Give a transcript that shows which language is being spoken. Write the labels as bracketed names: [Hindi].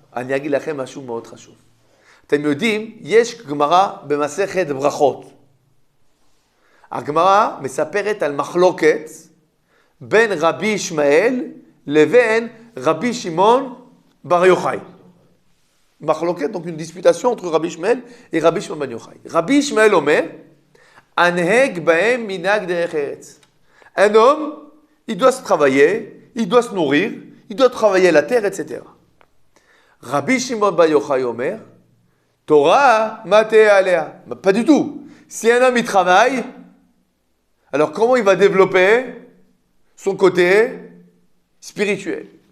[Hebrew] אני אגיד לכם משהו מאוד חשוב. אתם יודעים, יש גמרא במסכת ברכות. הגמרא מספרת על מחלוקת בין רבי ישמעאל לבין רבי שמעון בר יוחאי. [French] מחלוקת, donc une disputation entre Rabbi Ishmael et Rabbi Shimon bar Yochai. [Hebrew] Rabbi Ishmael אומר, הנהג בהם מנהג דרך ארץ. [French] Un homme, il doit se travailler, il doit se nourrir, il doit travailler la terre, etc. [Hebrew] Rabbi Shimon bar Yochai אומר, Torah maté alea. [French] Pas du tout. Si un homme il travaille, alors comment il va développer son côté spirituel?